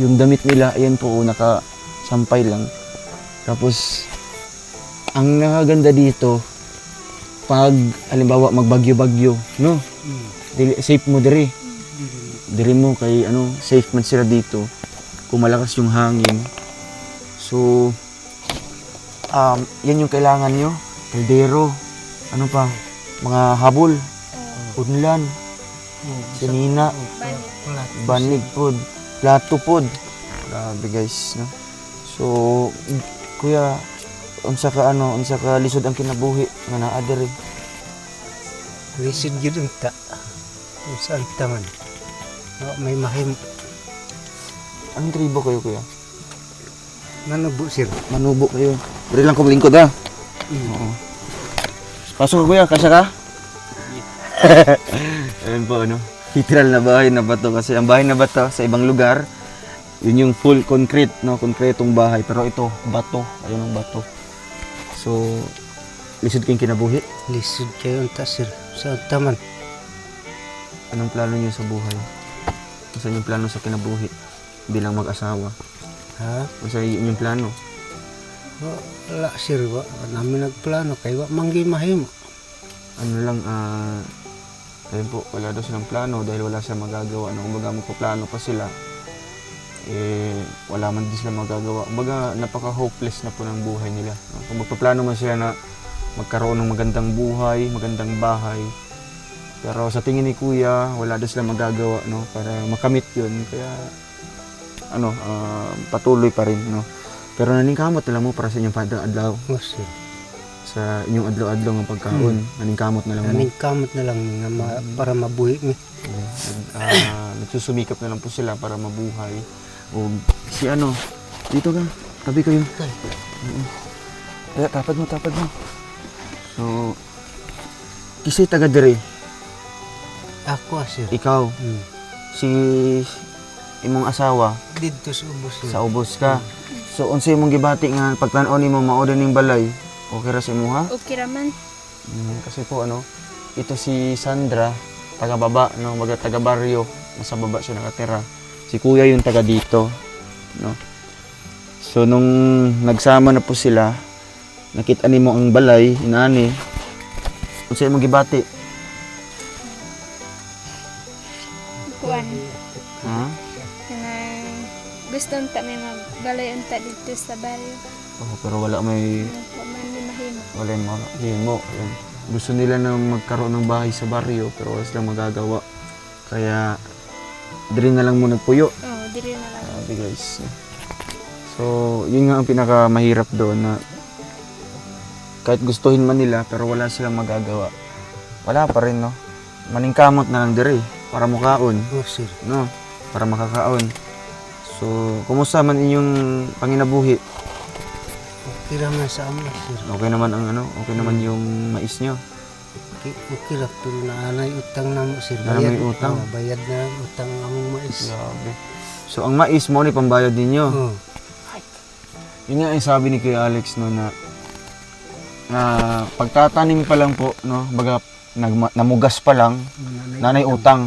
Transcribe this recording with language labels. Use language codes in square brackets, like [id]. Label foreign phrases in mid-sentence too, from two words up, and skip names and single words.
[tl] Yung damit nila, ayan po, nakasampay lang. Tapos, ang nakaganda dito, pag, halimbawa, magbagyo-bagyo, no? [ceb] Safe mo diri. Diri mo kay, safe man sila dito. [tl] Kung malakas yung hangin. So, yan yung kailangan nyo. [ceb] Kaldero. Ano pa? Mga habol. Unlan. Sinina. Banig pod. Plato pod. [tl] Grabe guys. No? [ceb] So, kuya, unsa ka lisod ang kinabuhi nga naa diri? Lisod gyud unta. Usan taman. May mahim. [tl] Anong tribo kayo kuya? [ceb] Nanubo sir. [tl] Manubo kayo. [ceb] Diri lang ko lingkod ha. Oo. [tl] Pasok kuya, kasya ka? Ayun po ano. Literal na bahay na bato kasi ang bahay na bato sa ibang lugar, yun yung [en] full concrete, [tl] no, konkretong bahay, pero ito bato, ayun ang bato. [ceb] So, lisod kayong kinabuhi. Lisod kayo unta sir. Sa taman. [tl] Anong plano niyo sa buhay? Ano yung plano sa kinabuhi bilang mag-asawa? Ha? Ano yung plano? [ceb] Wala sir. Wa namin nagplano kay wa manggi mahim. [tl] Ano lang, ayun po, wala daw silang plano dahil wala silang magagawa. Ano, kumbaga magpaplano pa sila, wala man din sila magagawa. Kumbaga, napaka-hopeless na po ng buhay nila. No? Kung magpaplano man sila na magkaroon ng magandang buhay, magandang bahay, pero sa tingin ni Kuya, wala daw silang magagawa, no? Para makamit yun. Kaya, patuloy pa rin, no? [ceb] Pero naningkamot na lang mo para sa inyong adlaw. O sir. Sa inyong adlaw-adlaw ng pagkaon, naningkamot na lang mo. Naning kamot na lang na para mabuhi mi. [tl] Nagsusumikap na lang po sila para mabuhay. O si dito ka, tabi kayo. [ceb] Kaya tapad mo. So, kisay taga diri, Ako sir. ikaw, si imong asawa, Dito sa ubos sir. sa ubos ka. So, unsa imong gibati nga pagtan-on nimo mao ning balay? Okay ra sa imo ha? Okay raman. [tl] Kasi po ito si Sandra, taga baba, no, taga baryo, nasa baba siya nakatira. Si Kuya yung taga dito, no. So nung nagsama na po sila, [ceb] nakita nimo ang balay, inani. Unsa imong gibati? Kuan. Ha? Kanang gusto unta may magbalay unta dito sa baryo. Oh, pero wala may Wa man ni mahimo. [tl] wala yung mahimo. Ayun. Gusto nila na magkaroon ng bahay sa baryo, pero wala silang magagawa. [ceb] Kaya diri na lang mo nagpuyo. Oh, diri na lang. [tl] Sabi guys. So, yun nga ang pinakamahirap doon na kahit gustuhin man nila pero wala silang magagawa. Wala pa rin, no? [ceb] Maningkamot na lang diri para mukaon, O sir. [tl] no? Para makakaon. [ceb] So, kumusta man inyong panginabuhi? Okay raman sa amo sir. [tl] Okay naman ang okay naman yung mais nyo. [ceb] Okay ra pero naanay utang na mo sir. Naanay utang? Bayad na ang utang ang among mais. Grabe. So ang mais mo ni pambayad ninyo. Oh. [tl] Yun nga yung sabi ni Kuya Alex no na pagtatanim pa lang po no, [ceb] baga namugas pa lang, nanay utang.